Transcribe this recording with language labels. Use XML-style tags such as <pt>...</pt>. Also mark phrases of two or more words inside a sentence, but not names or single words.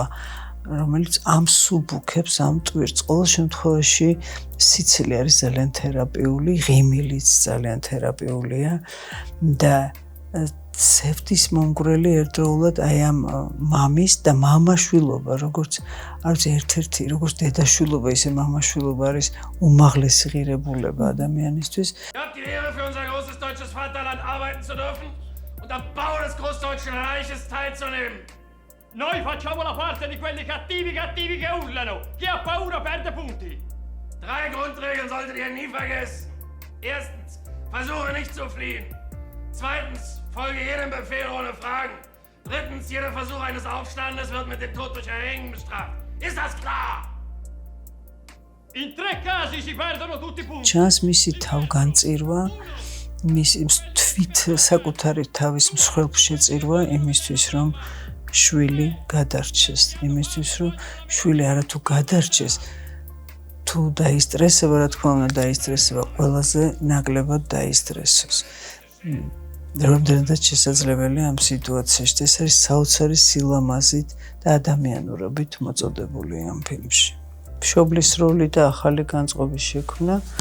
<ka>რომელიც ამსუბუქებს ამ ტვირთს ყოველ შემთხვევაში სიცილი არის ძალიან თერაპიული ღიმილიც ძალიან თერაპიულია და სევდის მომგვრელი ერთდროულად აი ამ მამის და მამაშვილობა როგორც არის ერთ-ერთი როგორც დედაშვილობა ისე მამაშვილობა არის უმაღლესი ღირებულება ადამიანისთვის</ka> <de>Habt die Ehre für unser großes deutsches Vaterland arbeiten zu dürfen und am Bau des großdeutschen Reiches teilzunehmen.</de> <it>Noi facciamo la parte di quelli cattivi che urlano. Chi ha paura perde punti.</it> <de>3 Grundregeln solltet ihr nie vergessen. Erstens, versuche nicht zu fliehen. Zweitens, folge jedem Befehl ohne Fragen. Drittens, jeder Versuch eines Aufstandes wird mit dem Tod durch Erhängen bestraft. Ist das klar?</de> <it>In 3 casi si perdono tutti i punti.</it> <ka>Chance მისი თავგანწირვა მის თვით საკუთარი თავის მსხვერპლ შეწირვა იმისთვის რომ შვილი გადარჩეს იმისთვის რომ შვილი არათუ გადარჩეს თუ დაისტრესება რა თქმა უნდა დაისტრესება ყველაზე ნაკლებად დაისტრესოს რამდენადაც შესაძლებელია ამ სიტუაციაში ეს არის საოცარი სილამაზით და ადამიანურობით მოწოდებული ამ ფილმში მშობლის როლი და ახალი განწყობის შექმნა</ka>